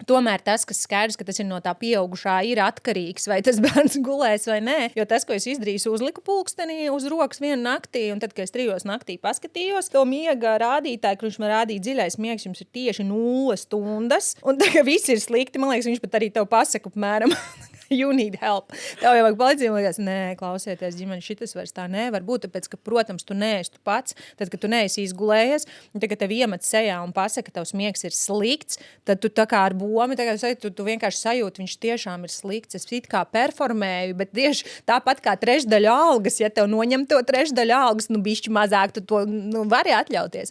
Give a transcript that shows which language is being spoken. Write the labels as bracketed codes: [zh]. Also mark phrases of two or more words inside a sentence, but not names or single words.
[lv] Tomēr tas, kas skaidrs, ka tas ir no tā pieaugušā, ir atkarīgs, vai tas bērns gulēs vai nē. Jo tas, ko es izdarīju, uzliku pulksteni uz rokas vienu naktī, un tad, kad es 3 naktī paskatījos, to miega rādītāju, kur viņš man rādīja dziļais miegs, jums ir tieši 0 stundas, un tā, ka viss ir slikti, man liekas, viņš pat arī tev pasaka, apmēram, [en] you need help. [lv] Tev jau vajag palīdzību, man liekas, nē, klausieties, ģimene, šitas vairs tā nevar būt, tāpēc, ka, protams, tu neesi tu pats, tad, kad tu neesi izgulējies, un tad, kad tev iemet sejā un pasaka, ka tavs miegs ir slikts, tad tu tā kā ar bomi, tu vienkārši sajūti, viņš tiešām ir slikts, es it kā performēju, bet tieši tāpat kā 3/3 algas, ja tev noņem to 3/3 algas, bišķi mazāk, tu to vari atļauties.